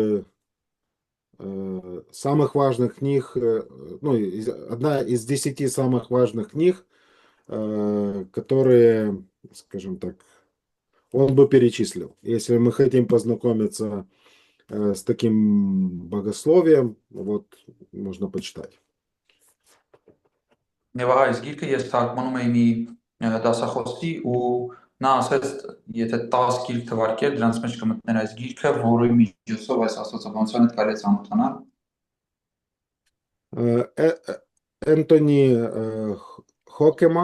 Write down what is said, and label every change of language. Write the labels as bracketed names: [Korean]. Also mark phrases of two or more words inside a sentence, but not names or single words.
[Russian] самых важных книг, одна из 10 самых важных книг, которые, скажем так, он бы перечислил. Если мы хотим познакомиться с таким богословием, вот можно почитать. [Armenian] Եվ ահա այս գիրքը ես թարգմանում էի մի դասախոսի ու նա ասաց, եթե 10 գիրք թվարկեր, դրանց մեջ կմտներ այս գիրքը, որի միջոցով այս աստվածաբանության հետ կարելի է ծանոթանալ։ [Russian] Энтони Хокема,